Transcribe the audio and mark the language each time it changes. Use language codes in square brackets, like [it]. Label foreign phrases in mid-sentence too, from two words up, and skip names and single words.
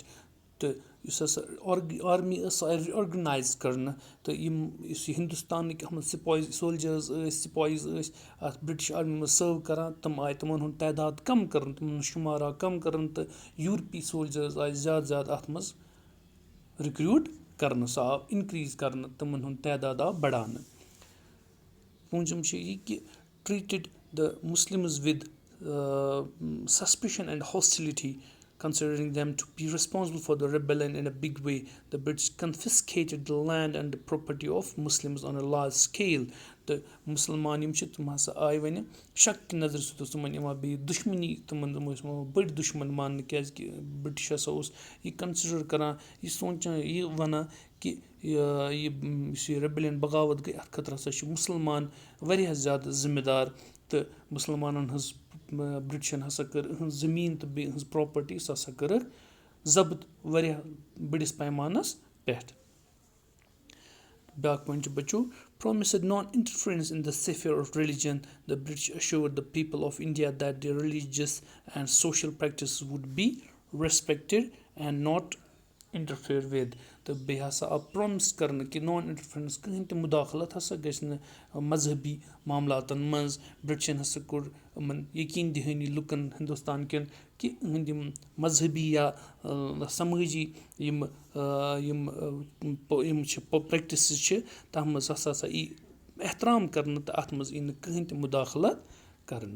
[ks] تہٕ یُس ہسا آرمی ٲس سۄ آیہِ رِآرگنایز کرنہٕ تہٕ یِم یُس یہِ ہِندُستانٕکۍ اَتھ منٛز سولجٲرٕز ٲسۍ سِپایِز ٲسۍ اَتھ بِرٛٹِش آرمی منٛز سٔرو کران تِم آیہِ تِمن ہُنٛد تعداد کَم کرنہٕ تِمن ہُنٛد شُمار آو کَم کرنہٕ تہٕ یوٗرپی سولجٲرٕز آیہِ زیادٕ زیادٕ اَتھ منٛز رِکروٗٹ کرنہٕ سُہ آو اِنکریٖز کرنہٕ تِمن ہُنٛد تعداد آو بڑاونہٕ. پوٗنٛژِم چھُ یہِ کہِ [en] treated the Muslims with suspicion and hostility considering them to be responsible for the rebellion in a big way. The British confiscated the land and the property of Muslims on a large scale. [ks] تہٕ مُسلمان یِم چھِ تِم ہسا آیہِ وَنہِ شک کہِ نظرِ سۭتۍ اوس تِمن یِوان بیٚیہِ دُشمنی تِمن ٲسۍ یِوان بٔڑۍ دُشمن ماننہٕ کیازِ کہِ برٛٹِش ہسا اوس یہِ کَنسِڈر کران یہِ سونٛچان یہِ وَنان کہِ یُس یہِ ریبیلیَن بغاوت گٔے اَتھ خٲطرٕ ہسا چھِ مُسلمان واریاہ زیادٕ ذِمہٕ دار تہٕ مُسلمانن ہٕنٛز برٛٹِشن ہسا کٔر یِہٕنٛز زٔمیٖن تہٕ بیٚیہِ یِہٕنٛز پراپرٹی سۄ ہسا کٔرٕکھ ضبط واریاہ بٔڑِس پیمانس پٮ۪ٹھ. بیٛاکھ پویِنٹ چھُ بچو [en] promised non-interference in the sphere of religion. The British assured the people of India that their religious and social practices would be respected and not interfered with. [ks] تہٕ بیٚیہِ ہسا آو پرٛامِس کرنہٕ کہِ [en] non interference [ks] کٕہٕنۍ تہِ مُداخلت ہسا گژھِ نہٕ مذہبی معاملاتن منٛز. برٛٹِشن ہسا کوٚر یِمن یقیٖن دِہٲنی لُکن ہندوستان کٮ۪ن کہِ یِہٕنٛدۍ یِم مذہبی یا سمٲجی یِم چھِ پریکٹِسز چھِ تَتھ منٛز ہسا یی احترام کرنہٕ تہٕ اَتھ منٛز یی نہٕ کٕہٕنۍ تہِ مُداخلت کرنہٕ.